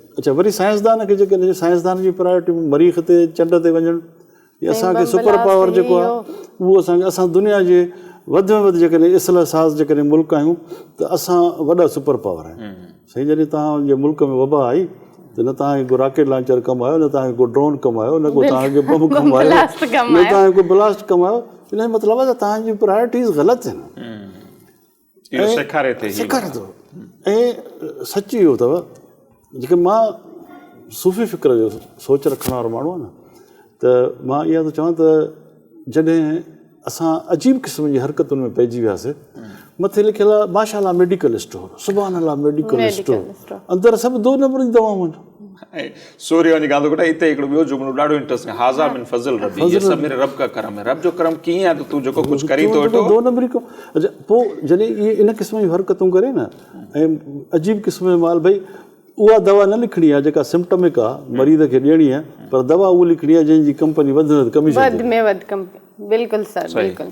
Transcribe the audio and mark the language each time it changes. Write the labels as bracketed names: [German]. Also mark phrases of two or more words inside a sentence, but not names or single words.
[Sindhi] अच्छा, वरी साइंसदान खे जेकॾहिं साइंसदान जी प्रायोरिटी मरीख़ ते, चंड ते वञणु, या असांखे [English] super power [Sindhi] जेको आहे उहो असां दुनिया जे वधि में वधि जेकॾहिं इस्लाह साज़ जेकॾहिं मुल्क आहियूं त असां वॾा [English] super power [Sindhi] आहियूं। साईं जॾहिं तव्हांजे मुल्क में वबा आई त न तव्हांखे को [English] rocket launcher [Sindhi] कमु आयो, न तव्हांखे को ड्रोन कमु आयो, न को तव्हांखे बम कमु आयो, न तव्हांखे को ब्लास्ट कमु आयो। इन जो मतिलबु आहे त तव्हांजी प्रायोरिटीज़ ग़लति आहिनि, सेखारे थो। ऐं सच इहो अथव जेके मां सूफ़ी फ़िक्र जो सोच रखण वारो माण्हू आहे न, त मां इहा थो चवां त जॾहिं असां अजीब क़िस्म जी हरकतुनि में पइजी वियासीं, मथे लिखियलु आहे माशाअल्लाह [English] medical store, [Arabic] سبحان الله [English] medical store, [Sindhi] अंदरि सभु 2 नंबर जी दवाऊं आहिनि। सूर्य वञी ॻाल्हि कोटा हिते हिकिड़ो ॿियो जुमिलो ॾाढो इंट्रेस्टिंग, [Arabic] هذا من فضل ربي, [Urdu] یہ سب میرے رب کا کرم ہے. [Sindhi] रब जो करम कीअं आहे त तूं जेको कुझु करी थो वेठो 2 नंबरी कमु। अच्छा, पोइ जॾहिं इहे इन क़िस्म जूं हरकतूं करे न, ऐं अजीब क़िस्म जो माल, भई उहा दवा न लिखणी आहे जेका सिम्टमिक आहे मरीज़ खे ॾियणी आहे, पर दवा उहा लिखणी आहे जंहिंजी कंपनी वधि में वधि कमीशन। बिल्कुलु सर, बिल्कुलु।